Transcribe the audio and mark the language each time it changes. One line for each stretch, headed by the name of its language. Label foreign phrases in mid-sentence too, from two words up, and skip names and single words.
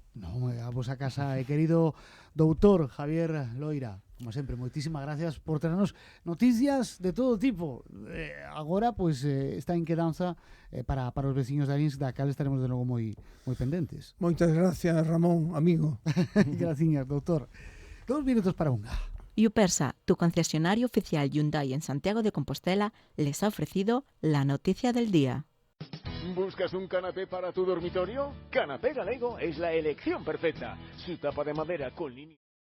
Galician: No, a vosa casa, querido doutor Javier Loira, como sempre, moitísimas gracias por traernos noticias de todo tipo. Agora, pois, está en quedanza para os veciños de Aríns, da cal estaremos de novo moi pendentes. Moitas gracias, Ramón, amigo. Gracias, doutor. 2 minutos para unha.
Spanish: Yupersa, tu concesionario oficial Hyundai en Santiago de Compostela, les ha ofrecido la noticia del día. ¿Buscas un canapé para tu dormitorio? Canapé Galego es la elección perfecta. Su tapa de madera con línea